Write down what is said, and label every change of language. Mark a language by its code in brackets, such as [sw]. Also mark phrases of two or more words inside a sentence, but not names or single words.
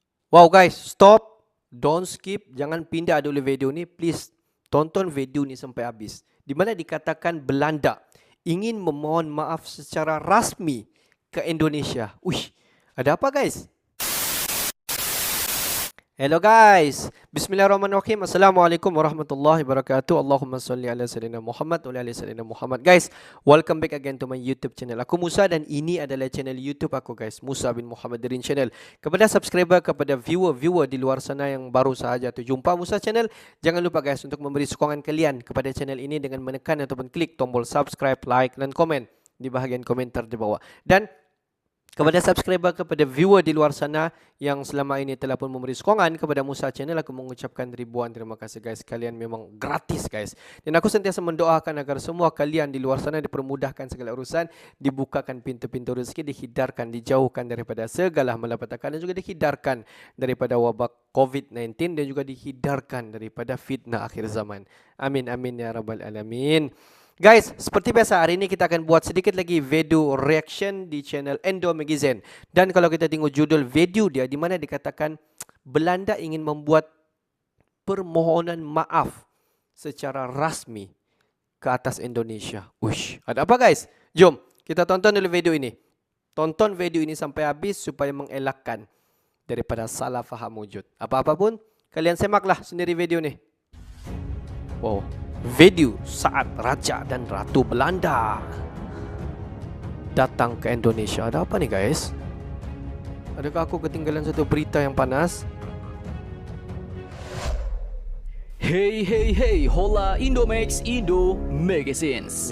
[en] Wow guys, stop. Don't skip. [ms] Jangan pindah dulu video ni. Please tonton video ni sampai habis. Di mana dikatakan Belanda ingin memohon maaf secara rasmi ke Indonesia. Uish, ada apa guys? Hello guys. [ar] بسم الله الرحمن الرحيم. السلام عليكم ورحمة الله وبركاته. اللهم صل على سيدنا محمد وعلى سيدنا محمد. [en] Guys, welcome back again to my YouTube channel. [ms] Aku Musa dan ini adalah channel YouTube aku guys, Musa bin Muhammad Dirin Channel. Kepada subscriber, kepada viewer di luar sana yang baru sahaja tu jumpa Musa Channel, jangan lupa guys untuk memberi sokongan kalian kepada channel ini dengan menekan ataupun klik tombol subscribe, like dan komen di bahagian komentar di bawah. Dan kepada subscriber, kepada viewer di luar sana yang selama ini telah pun memberi sokongan kepada Musa Channel, aku mengucapkan ribuan terima kasih guys. Kalian memang gratis guys. Dan aku sentiasa mendoakan agar semua kalian di luar sana dipermudahkan segala urusan, dibukakan pintu-pintu rezeki, dihindarkan, dijauhkan daripada segala malapetaka dan juga dihindarkan daripada wabak COVID-19 dan juga dihindarkan daripada fitnah akhir zaman. [ar] آمين آمين يا رب العالمين. [ms] Guys, seperti biasa hari ini kita akan buat sedikit lagi video reaction di channel Endo Magazine. Dan kalau kita tengok judul video dia, di mana dikatakan Belanda ingin membuat permohonan maaf secara rasmi ke atas Indonesia. Uish, ada apa guys? Jom kita tonton dulu video ini. Tonton video ini sampai habis supaya mengelakkan daripada salah faham wujud. Apa-apa pun kalian semaklah sendiri video ni. Wow. [id] Video saat Raja dan Ratu Belanda datang ke Indonesia. [ms] Ada apa nih guys? Adakah aku ketinggalan satu berita yang panas? [id] Hey, hola Indomax Indo Magazines.